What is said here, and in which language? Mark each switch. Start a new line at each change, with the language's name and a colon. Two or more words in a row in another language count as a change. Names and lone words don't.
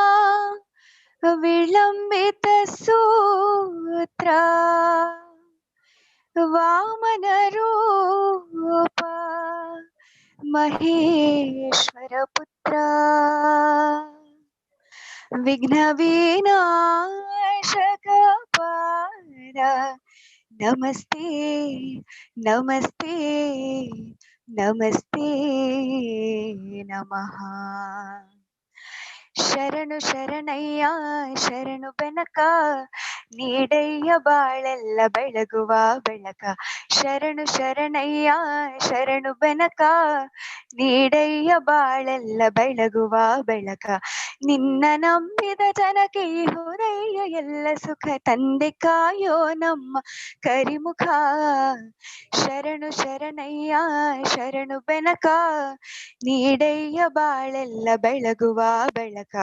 Sanskrit: विलम्बितसूत्रा वामनरूपा महेश्वरपुत्रा विघ्नविनाशकपाला नमस्ते नमस्ते नमस्ते नमः
Kannada: ಶರಣು ಶರಣಯ್ಯ ಶರಣು ಬೆನಕ ನೀಡಯ್ಯ ಬಾಳೆಲ್ಲ ಬೆಳಗುವ ಬೆಳಕ ಶರಣು ಶರಣಯ್ಯ ಶರಣು ಬೆನಕ ನೀಡಯ್ಯ ಬಾಳೆಲ್ಲ ಬೆಳಗುವ ಬೆಳಕ ನಿನ್ನ ನಂಬಿದ ಜನಕ್ಕೆ ಈ ಹೃದಯ ಎಲ್ಲ ಸುಖ ತಂದೆ ಕಾಯೋ ನಮ್ಮ ಕರಿಮುಖ ಶರಣು ಶರಣಯ್ಯ ಶರಣು ಬೆನಕ ನೀಡಯ್ಯ ಬಾಳೆಲ್ಲ ಬೆಳಗುವ ಬೆಳಕ